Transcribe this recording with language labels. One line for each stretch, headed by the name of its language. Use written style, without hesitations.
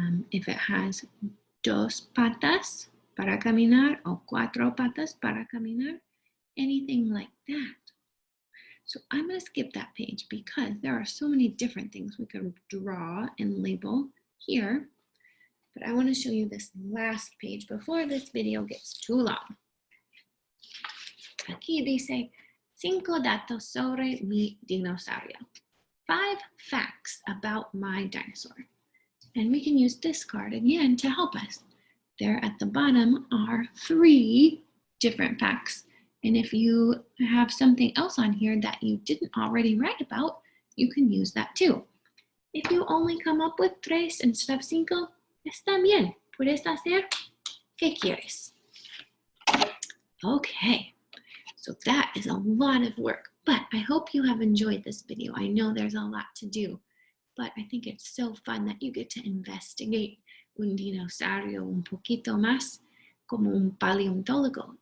English: If it has
Spanish: 2 patas para caminar o 4 patas para caminar,
English: anything like that. So I'm going to skip that page because there are so many different things we could draw and label here. but I want to show you this last page before this video gets too long.
Spanish: Aquí dice, 5 datos sobre mi dinosaurio.
English: 5 facts about my dinosaur. And we can use this card again to help us. There at the bottom are 3 different facts. And if you have something else on here that you didn't already write about, you can use that too. If you only come up with 3 instead of 5,
Spanish: está bien. Puedes hacer ¿qué quieres?
English: Okay, so that is a lot of work, but I hope you have enjoyed this video. I know there's a lot to do, but I think it's so fun that you get to investigate
Spanish: un dinosaurio un poquito más como un paleontólogo.